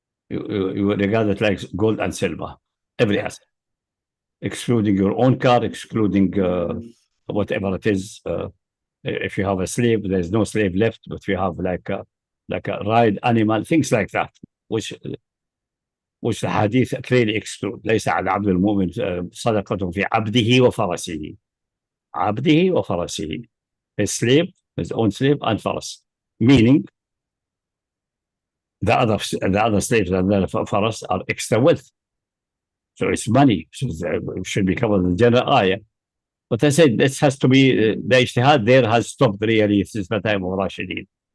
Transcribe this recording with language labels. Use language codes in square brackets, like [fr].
[en] You regard it like gold and silver, every asset, excluding your own car, excluding whatever it is. If you have a slave, there's no slave left, but you have like a ride animal, things like that, which the hadith clearly exclude. [ar] ليس على عبد المؤمن صدقة في عبده وفرسه. عبده وفرسه. [en] His slave, his own slave, and faras. Meaning, the other slaves and the faras are extra wealth. So it's money. So it should be covered in the general ayah. But I said this has to be, the ijtihad there has stopped really since the time of Rashidin.